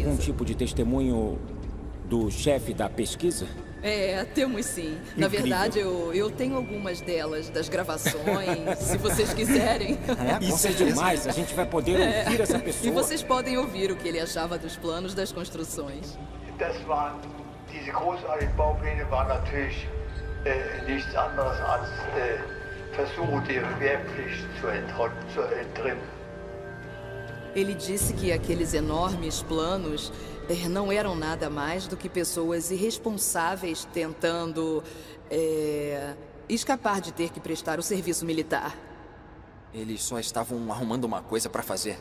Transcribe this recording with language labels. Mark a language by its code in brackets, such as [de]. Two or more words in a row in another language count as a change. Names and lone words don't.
[pt] Temos algum tipo de testemunho do chefe da pesquisa? Temos sim. Na verdade, eu tenho algumas delas, das gravações, se vocês quiserem. Isso é demais, a gente vai poder ouvir essa pessoa. E vocês podem ouvir o que ele achava dos planos das construções. [de] Diese großartigen Baupläne waren natürlich nichts anderes als Versuche, die Wehrpflicht zu entrinnen. [pt] Ele disse que aqueles enormes planos não eram nada mais do que pessoas irresponsáveis tentando escapar de ter que prestar o serviço militar. Eles só estavam arrumando uma coisa para fazer.